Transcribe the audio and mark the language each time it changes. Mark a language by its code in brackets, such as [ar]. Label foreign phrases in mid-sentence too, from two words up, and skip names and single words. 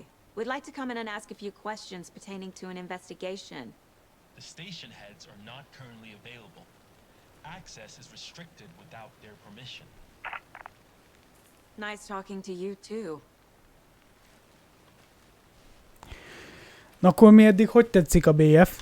[en] We'd like to come in and ask a few questions pertaining to an investigation. The station heads are not currently available. Access is restricted without their permission. Nice talking to you too. [hu] Na akkor mi eddig hogy tetszik a BF?